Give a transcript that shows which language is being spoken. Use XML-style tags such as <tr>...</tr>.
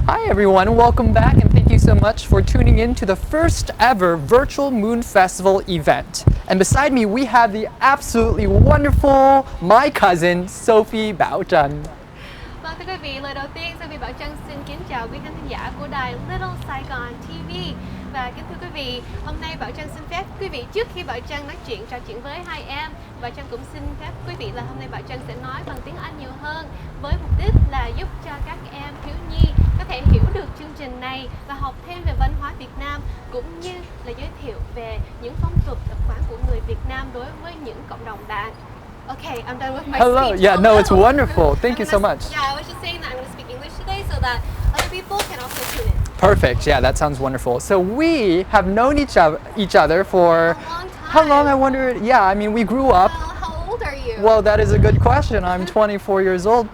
<en>everyone, welcome back and thank you so much for tuning in to the first ever virtual Moon Festival event. And beside me we have the absolutely wonderful my cousin Sophie Bảo Trân.</en> <vi>Vâng, thưa quý vị, lời đầu tiên Sophie Bảo Trân xin kính chào quý khán thính giả của đài Little Saigon TV. Và kính thưa quý vị, hôm nay Bảo Trân xin phép quý vị trước khi Bảo Trân nói trò chuyện với hai em, Bảo Trân cũng xin phép quý vị là hôm nay Bảo Trân sẽ nói bằng tiếng Anh nhiều hơn với mục đích là giúp cho các em thiếu nhi có thể hiểu được chương trình này và học thêm về văn hóa Việt Nam cũng như là giới thiệu về những phong tục tập quán của người Việt Nam đối với những cộng đồng bạn.</vi> <en>Okay, I'm done with my Hello. speech. Yeah, no, it's wonderful. Thank you so much. Yeah, I was just saying that I'm going to speak English today so that other people can also tune in. Perfect. Yeah, that sounds wonderful. So we have known each other for A long time. how long? I wonder. Yeah, I mean, we grew up. How old are you? Well, that is a good question. I'm 24 years old.</en>